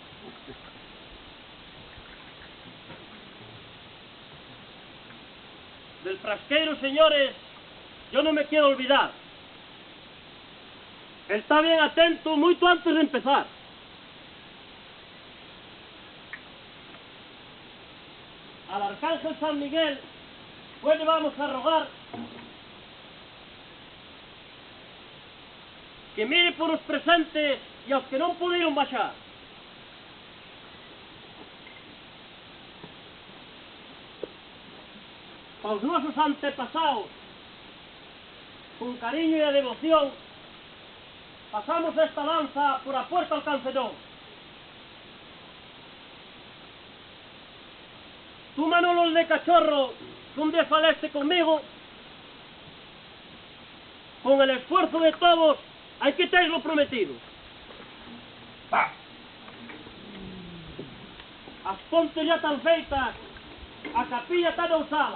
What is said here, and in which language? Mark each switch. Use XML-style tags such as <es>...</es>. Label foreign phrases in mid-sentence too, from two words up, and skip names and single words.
<es>Del frasqueiro, señores, yo no me quiero olvidar. Está bien atento moito antes de empezar. Al Arcángel San Miguel, pues le vamos a rogar que mire</es> <gl>por os presentes e aos que non puderon baixar. Para os nosos antepasados, con cariño e devoción, pasamos esta danza por a Puerta al Cancelón.</gl> <es>Tú, Manolo el de Cachorro, que</es> <gl>un día faleste conmigo,</gl> <es>con el esfuerzo de todos, hay que tenerlo prometido.</es> <gl>As pontes ya están feitas, a capilla está usada.</gl>